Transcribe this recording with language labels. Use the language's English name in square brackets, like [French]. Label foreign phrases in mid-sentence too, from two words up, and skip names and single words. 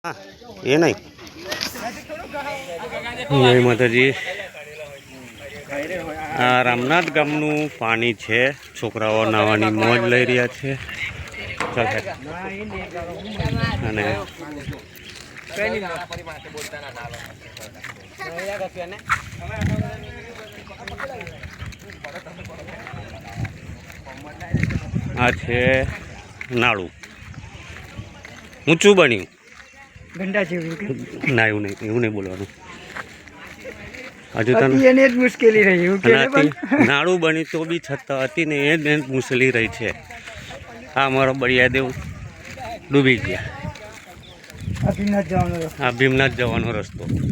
[Hindi] हाँ ये नहीं जय माताजी। [Gujarati] આ રામનાથ ગામનું પાણી છે। છોકરાઓ નાવાની મોજ લઈ રહ્યા છે। ચાલ છે અને આ છે નાળું ઊંચું બન્યું ઘંટા જેવું ना એવું નહીં બોલવાનું। હજુ તને એને જ મુશ્કેલી રહી એવું કે નાળું બની તો બી છતાં હતી ને એ જ મુશ્કેલી રહી છે। આ અમારો બળિયાદેવ ડૂબી ગયા। આ ભીમનાથ જવાનો રસ્તો।